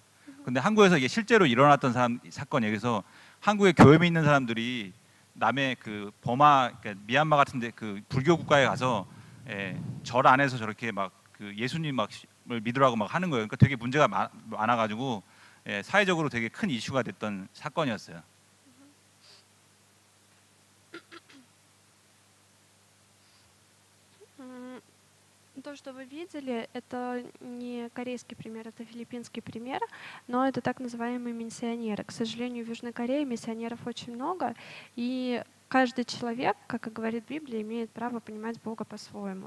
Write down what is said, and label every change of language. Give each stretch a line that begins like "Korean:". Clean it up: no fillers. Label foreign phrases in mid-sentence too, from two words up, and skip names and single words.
Korean: 근데 한국에서 이게 실제로 일어났던 사건이에요. 그래서 한국에 교회에 있는 사람들이 남의 그 버마, 그러니까 미얀마 같은데 그 불교 국가에 가서 절 안에서 저렇게 막 그 예수님 막을 믿으라고 막 하는 거예요. 그러니까 되게 문제가 많아가지고 사회적으로 되게 큰 이슈가 됐던 사건이었어요.
Russian: То, что вы видели, это не корейский пример, это филиппинский пример, но это так называемые миссионеры. К сожалению, в Южной Корее миссионеров очень много, и каждый человек, как и говорит Библия, имеет право понимать Бога по-своему.